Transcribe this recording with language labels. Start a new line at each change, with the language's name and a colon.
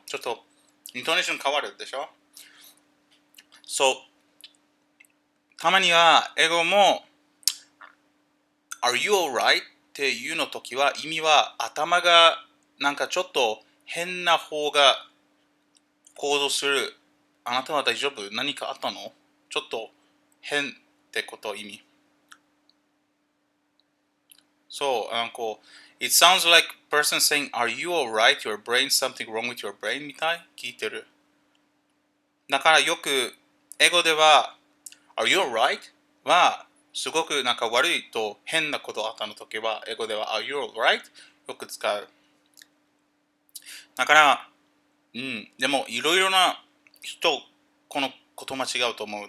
Japanese: ちょっとイントネーション変わるでしょ。そうたまには英語も
English: Are you alright?
Japanese: っていうの時は意味は頭がなんかちょっと変な方が行動する。あなたは大丈夫何かあったのちょっと変ってこと意味。
English: そう、It sounds like person saying, Are you alright? Your brain, something wrong with your brain?
Japanese: みたい聞いてる。だからよく英語では
English: Are you alright?
Japanese: はすごくなんか悪いと変なことあったの時は英語では
English: Are you alright?
Japanese: よく使う。だからでもいろいろな人このこと間違うと思う。